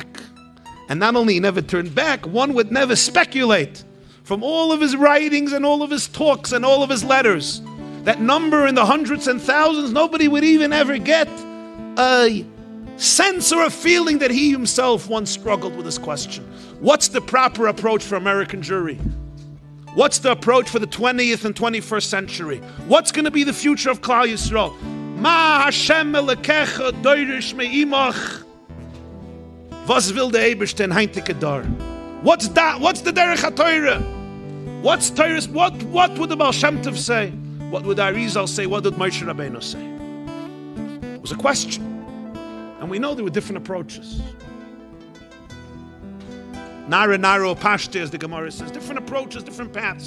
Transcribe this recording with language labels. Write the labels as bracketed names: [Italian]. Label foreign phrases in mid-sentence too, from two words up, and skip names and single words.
[English] And not only he never turned back, one would never speculate from all of his writings and all of his talks and all of his letters, that number in the hundreds and thousands, nobody would even ever get a sense or a feeling that he himself once struggled with this question. What's the proper approach for American Jewry? What's the approach for the 20th and 21st century? What's going to be the future of [Hebrew] כלל ישראל? מה ה' אלקיך דורש מעמך. [Yiddish] וואס וויל דער אייבערשטער אין היינטיקע דור? [English] What's that? What's the [Hebrew] דרך התורה? [English] What's Torah? What would the Baal Shem Tov say? What would Arizal say? What would Moshe Rabbeinu say? It was a question. And we know there were different approaches. [Aramaic] נהרא פשטיה, [English] as the Gemara says. Different approaches, different paths.